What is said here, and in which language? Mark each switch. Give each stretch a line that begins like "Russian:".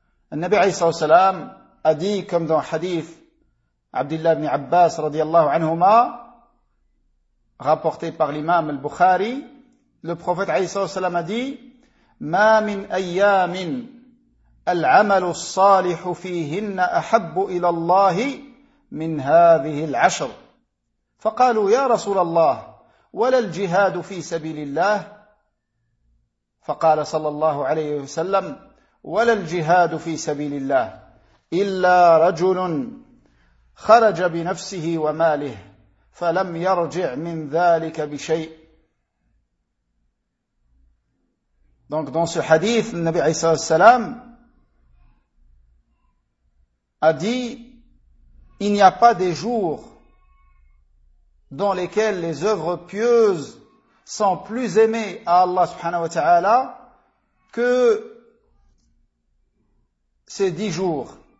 French: Le Nabi
Arabic: عليه الصلاة والسلام
French: a dit, comme dans le hadith Abdullah ibn Abbas radiallahu anhuma, rapporté par l'imam al-Bukhari, le prophète عليه الصلاة والسلام a dit:
Arabic: ما من أيام العمل الصالح فيهن أحب إلى الله من هذه العشر. فقالوا يا رسول الله ولا الجهاد في سبيل الله؟ فقال صلى الله عليه وسلم: ولا الجهاد في سبيل الله إلا رجل خرج بنفسه وماله فلم يرجع من ذلك بشيء.
French: Donc dans ce hadith, le Nabi
Arabic: عليه الصلاة والسلام
French: a dit: il n'y a pas des jours dans lesquels les œuvres pieuses sont plus aimées à Allah subhanahu wa ta'ala que ces 10 jours.